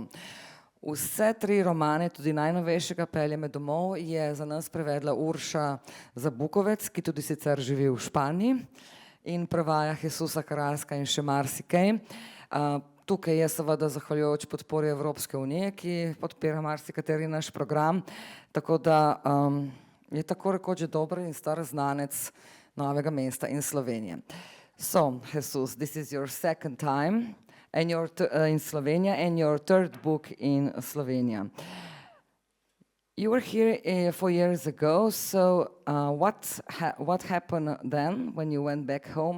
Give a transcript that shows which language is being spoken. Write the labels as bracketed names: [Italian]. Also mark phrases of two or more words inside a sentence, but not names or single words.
[Slovenian] Vse tri romane, tudi najnovejšega Peljeme domov, je za nas prevedla Urša Zabukovec, ki tudi sicer živi v Španiji in prevaja Jesúsa Carrasca in še marsikaj. Tukaj je seveda zahvaljujoč podpori Evropske unije, ki podpira marsikateri naš program, tako da je tako rekoč že dober in star znanec Novega mesta in Slovenije. [English] So, Jesús, this is your second time and in Slovenia and your third book in Slovenia. You were here 4 years ago, so what happened then when you went back home?